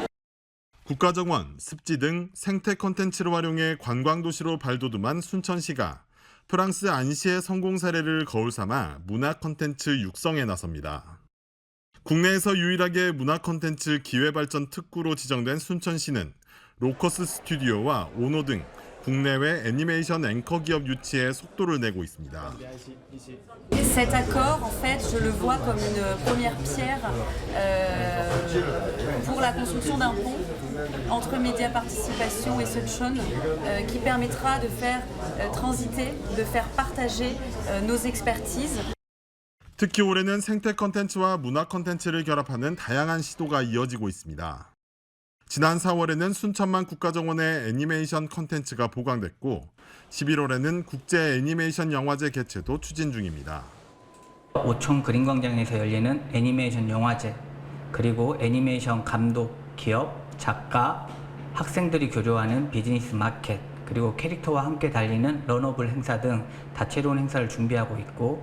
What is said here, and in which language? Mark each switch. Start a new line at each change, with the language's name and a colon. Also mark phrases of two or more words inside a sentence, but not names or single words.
Korean: 국가정원, 습지 등 생태 콘텐츠를 활용해 관광도시로 발돋움한 순천시가 프랑스 안시의 성공 사례를 거울 삼아 문화 콘텐츠 육성에 나섭니다. 국내에서 유일하게 문화 콘텐츠 기회발전 특구로 지정된 순천시는 로커스 스튜디오와 오노 등 국내외 애니메이션 앵커 기업 유치에 속도를 내고 있습니다.
French: Cet accord, en fait, je le vois comme une première pierre pour la construction d'un pont entre Média Participation et Sunshine qui permettra de faire transiter, de faire partager nos expertises.
Korean: 특히 올해는 생태 콘텐츠와 문화 콘텐츠를 결합하는 다양한 시도가 이어지고 있습니다. 지난 4월에는 순천만 국가정원의 애니메이션 콘텐츠가 보강됐고 11월에는 국제 애니메이션 영화제 개최도 추진 중입니다. 오촌 그린광장에서 열리는 애니메이션 영화제, 그리고 애니메이션 감독, 기업, 작가, 학생들이 교류하는 비즈니스 마켓, 그리고 캐릭터와 함께 달리는 런어블 행사 등 다채로운 행사를 준비하고 있고